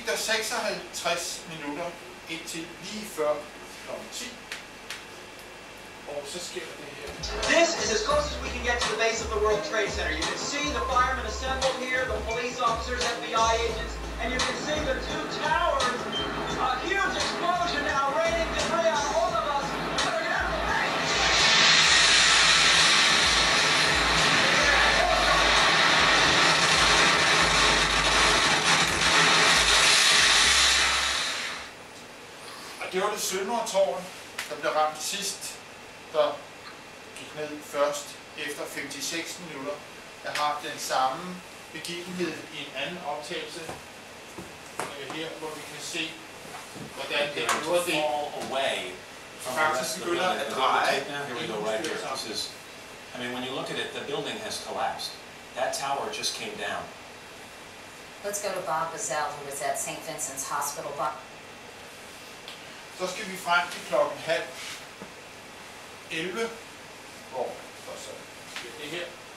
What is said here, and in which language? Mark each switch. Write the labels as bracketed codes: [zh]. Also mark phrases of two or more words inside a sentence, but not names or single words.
[da] 56 minutter indtil lige før kl. 10. Og så sker der det her. [en] This is as close as we can get to the base of the World Trade Center. You can see the firemen assembled here, the police officers, FBI agents, and you can see the two towers. A huge explosion now raining debris on all of us. [da] Og det var det Søndre Tårn, der blev ramt sidst, der gik ned først efter 56 minutter. Jeg har den samme begivenhed i en anden optagelse her, hvor vi kan se, hvordan det faktisk begynder at dreje. [en] Here we go right here. This is, I mean, when you look at it, the building has collapsed. That tower just came down. Let's go to Bob Bazell, who was at St. Vincent's Hospital. [da] Så skal vi frem til klokken 10:30, hvor der så sker det her.